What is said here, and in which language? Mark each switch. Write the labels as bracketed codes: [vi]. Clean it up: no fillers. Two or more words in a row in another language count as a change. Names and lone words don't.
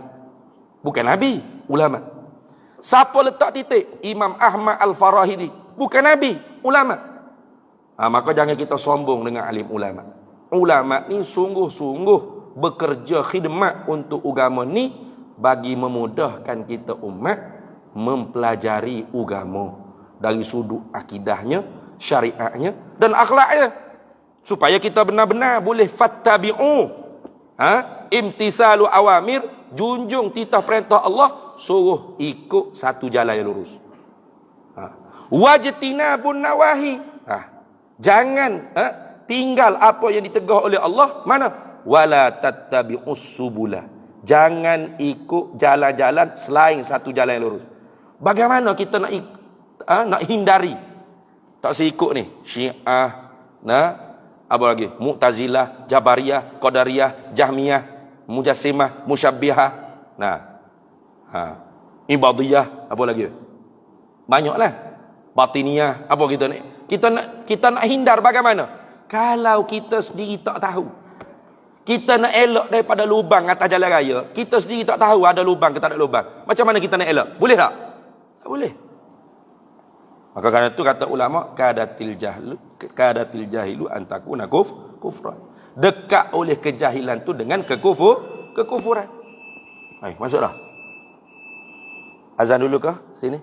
[ms] Bukan Nabi, ulama. Siapa letak titik? Imam Ahmad Al-Farahidi. Bukan Nabi, ulama. Maka jangan kita sombong dengan alim ulama. Ulama ni sungguh-sungguh bekerja khidmat untuk agama ni bagi memudahkan kita umat mempelajari agama dari sudut akidahnya, syariatnya dan akhlaknya, supaya kita benar-benar boleh [ar] فاتبعوا، امتثال أوامر, [ms] junjung titah perintah Allah, suruh ikut satu jalan yang lurus. [ar] واجتناب النواهي, [ms] jangan tinggal apa yang ditegah oleh Allah. Mana? [ar] ولا تتبعوا السبل, [ms] jangan ikut jalan-jalan selain satu jalan yang lurus. Bagaimana kita nak hindari tak seikut ni Syiah, apa lagi, Mu'tazilah, Jabariyah, Qadariyah, Jahmiyah, Mujassimah, Musyabbihah, Ibadiyah, apa lagi, banyaklah, Batiniyah, apa kita nak hindar. Bagaimana kalau kita sendiri tak tahu? Kita nak elak daripada lubang atas jalan raya, kita sendiri tak tahu ada lubang ke tak ada lubang. Macam mana kita nak elak? Boleh tak? Tak boleh. Maka kerana itu kata ulama, [ar] كاد الجاهل أن يكون كفرا. [ms] Dekat oleh kejahilan tu dengan kekufuran. Masuklah. Azan dulu kah? Sini.